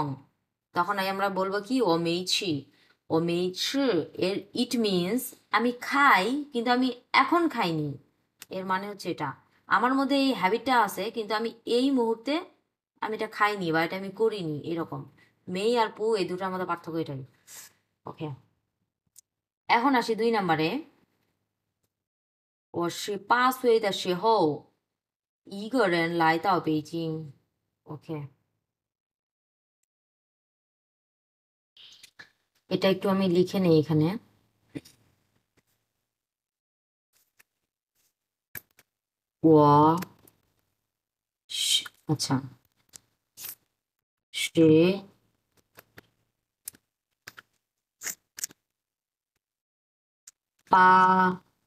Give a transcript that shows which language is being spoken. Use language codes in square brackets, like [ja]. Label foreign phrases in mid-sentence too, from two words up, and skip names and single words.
[bn] তখন আমরা বলবো কি [zh] 我没吃, 我没吃, [bn] এর [en] it means [bn] আমি খাই কিন্তু আমি এখন খাইনি। এর মানে হচ্ছে এটা আমার মধ্যে এই হ্যাবিটটা আছে কিন্তু আমি এই মুহূর্তে আমি এটা খাইনি বা এটা আমি করিনি, এরকম। মেই আর পু এই দুটার মধ্যে পার্থক্য এটাই। ওকে, এখন আসি 2 নম্বরে। [zh] 我18岁的时候一个人来到北京。OK， [bn] এটা একটু আমি লিখে নেই এখানে। [zh] 我是আচ্ছা, 十八